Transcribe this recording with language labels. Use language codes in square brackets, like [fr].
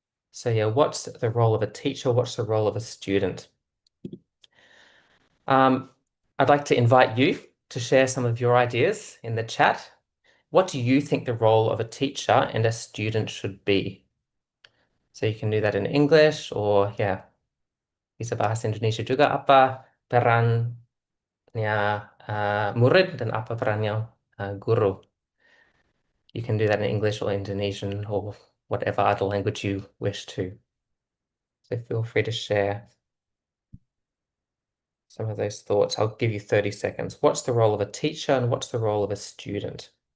[en] So yeah, what's the role of a teacher? What's the role of a student? I'd like to invite you to share some of your ideas in the chat. What do you think the role of a teacher and a student should be? So you can do that in English or yeah, [id] bisa bahasa Indonesia juga. Apa perannya murid dan apa perannya guru? [en] You can do that in English or Indonesian or whatever other language you wish to. So feel free to share some of those thoughts. I'll give you 30 seconds. What's the role of a teacher and what's the role of a student?